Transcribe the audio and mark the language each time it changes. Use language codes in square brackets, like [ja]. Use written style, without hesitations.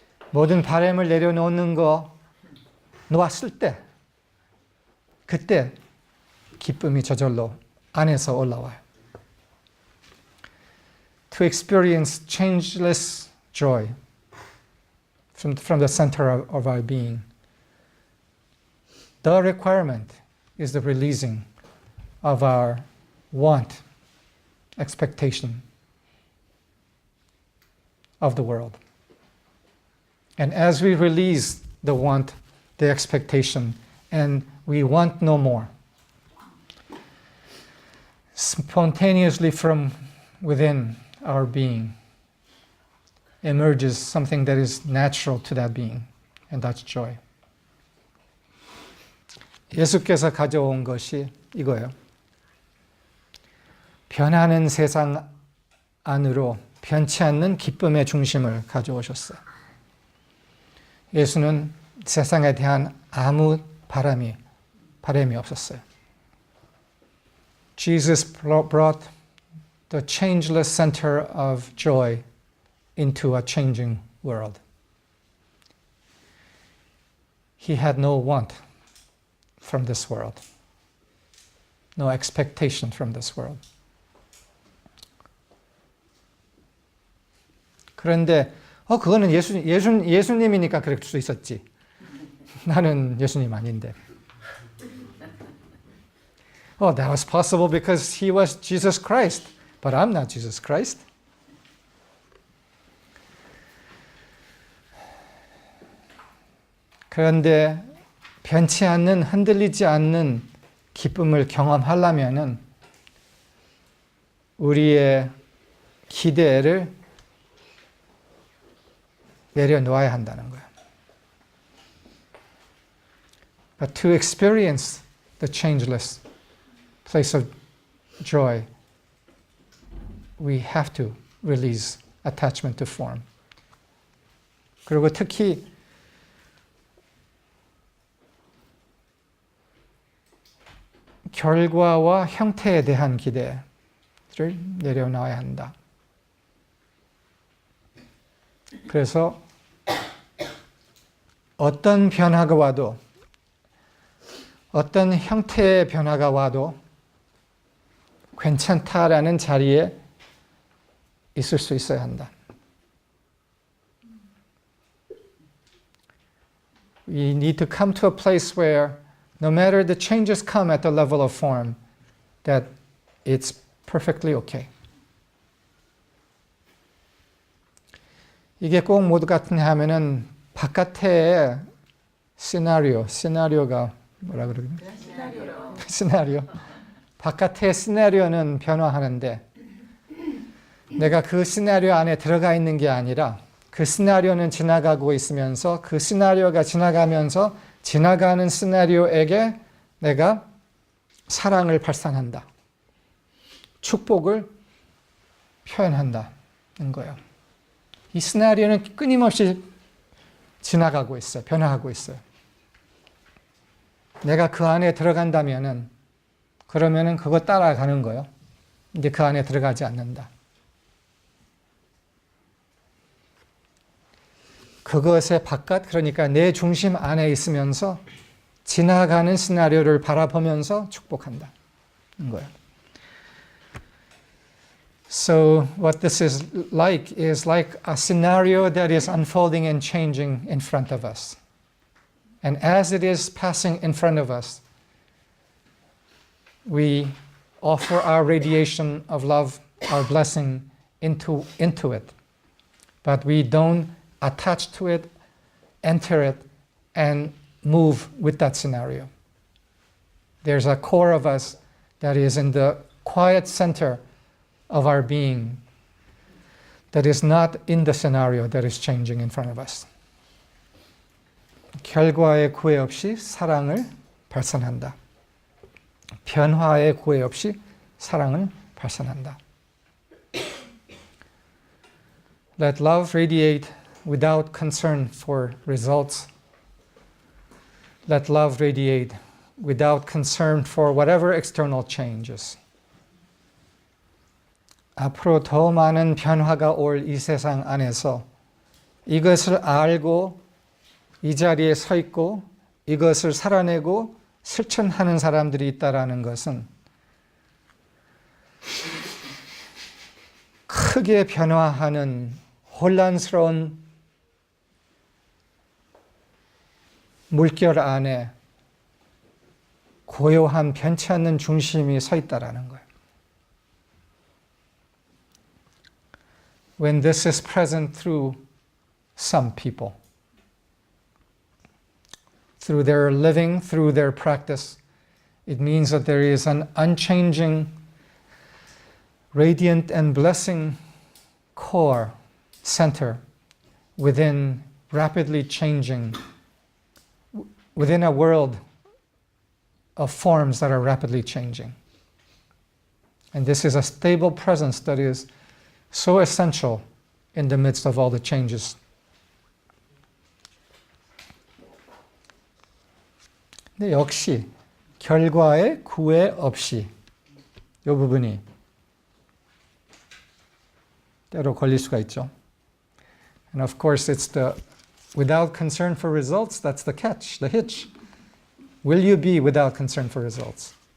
[ko] 모든 바램을 내려놓는 거 놓았을 때 그때 기쁨이 저절로 안에서 올라와요. [en] To experience changeless joy from the center of our being. The requirement is the releasing of our want, expectation of the world. And as we release the want, the expectation, and we want no more, spontaneously from within our being emerges something that is natural to that being, and that's joy. [ko] 예수께서 가져온 것이 이거예요. 변하는 세상 안으로 변치 않는 기쁨의 중심을 가져오셨어요. 예수는 세상에 대한 아무 바람이 없었어요. [en] Jesus brought the changeless center of joy into a changing world. He had no want from this world, no expectation from this world. [ko] 그런데 그거는 예수님이니까 그럴 수 있었지. 나는 예수님 아닌데. [en] That was possible because he was Jesus Christ, but I'm not Jesus Christ. [ko] 그런데 변치 않는, 흔들리지 않는 기쁨을 경험하려면은 우리의 기대를 내려놓아야 한다는 거예요. [en] But to experience the changeless place of joy, we have to release attachment to form. [ko] 그리고 특히 결과와 형태에 대한 기대를 내려놔야 한다. 그래서 어떤 변화가 와도, 어떤 형태의 변화가 와도 괜찮다라는 자리에 있을 수 있어야 한다. [en] We need to come to a place where no matter the changes come at the level of form, that it's perfectly okay. [ko] 이게 꼭 모두 같으냐 하면은 바깥의 시나리오가 뭐라 그러냐? 시나리오. 바깥의 시나리오는 변화하는데 내가 그 시나리오 안에 들어가 있는 게 아니라 그 시나리오는 지나가고 있으면서 그 시나리오가 지나가면서 지나가는 시나리오에게 내가 사랑을 발산한다. 축복을 표현한다는 거예요. 이 시나리오는 끊임없이 지나가고 있어요. 변화하고 있어요. 내가 그 안에 들어간다면은 그러면은 그거 따라가는 거예요. 이제 그 안에 들어가지 않는다. 그것의 바깥, 그러니까 내 중심 안에 있으면서 지나가는 시나리오를 바라보면서 축복한다. 거예요. [en] So what this is like a scenario that is unfolding and changing in front of us. And as it is passing in front of us, we offer our radiation of love, our blessing into it. But we don't attach to it, enter it, and move with that scenario. There's a core of us that is in the quiet center of our being that is not in the scenario that is changing in front of us. [ko] 결과의 구애 없이 사랑을 발산한다. 변화의 구애 없이 사랑을 발산한다. [en] Let love radiate without concern for results. Let love radiate without concern for whatever external changes. [ko] 앞으로 더 많은 변화가 올 이 세상 안에서 이것을 알고 이 자리에 서 있고 이것을 살아내고 실천하는 사람들이 있다라는 것은 크게 변화하는 혼란스러운 물결 안에 고요한 변치 않는 중심이 서 있다라는 거예요. [en] When this is present through some people, through their living, through their practice, it means that there is an unchanging, radiant and blessing core, center, within rapidly changing, within a world of forms that are rapidly changing. And this is a stable presence that is so essential in the midst of all the changes. [ko] 근데 역시 결과의 구애 없이 이 부분이 때로 걸릴 수가 있죠. [en] And of course it's the without concern for results, that's the catch, the hitch. Will you be without concern for results?